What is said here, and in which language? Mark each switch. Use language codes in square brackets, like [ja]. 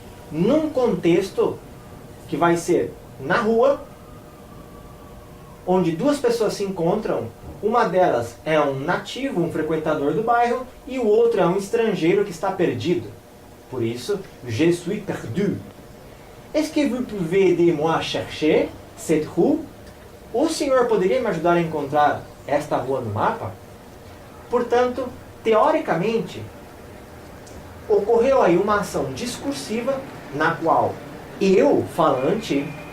[pt] Num contexto que vai ser na rua, onde duas pessoas se encontram, uma delas é um nativo, um frequentador do bairro, e o outro é um estrangeiro que está perdido. Por isso, [fr] je suis perdu. Est-ce que vous pouvez aider-moi à chercher cette rue? [pt] O senhor poderia me ajudar a encontrar esta rua no mapa? Portanto, teoricamente, ocorreu aí uma ação discursiva na qual eu, falante,